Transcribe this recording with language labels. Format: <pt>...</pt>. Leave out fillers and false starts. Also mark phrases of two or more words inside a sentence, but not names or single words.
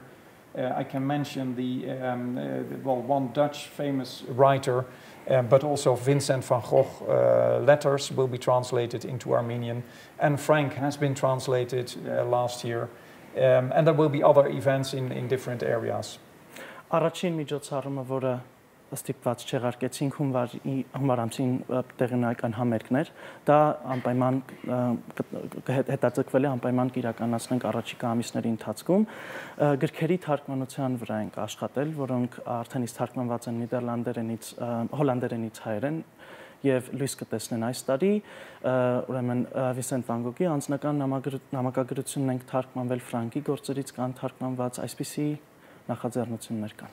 <en>I can mention one Dutch famous writer, but also Vincent van Gogh letters will be translated into Armenian. And Frank has been translated last year. And there will be other events in different areas.</en> <hy>Առաջին միջոցառումը, որը ստիպված չեղարկեցինք հունվար ամսին տեղնական համերգներ, դա անպայման հետաձգվել է անպայման կիրականացնենք առաջիկա ամիսների ընթացքում։ Գրքերի թարգմանության վրա ենք աշխատել, որոնք արդեն իսկ թարգմանված են նիդերլանդերենից, հոլանդերենից հայերեն եւ լույս կտեսնեն այս տարի, ուրեմն Վինսենտ վան Գոգի անձնական նամակագրությունն ենք թարգմանվել, Ֆրանկի գործերից կան թարգմանված, այսպիսի նախաձեռնություններ կան։</hy>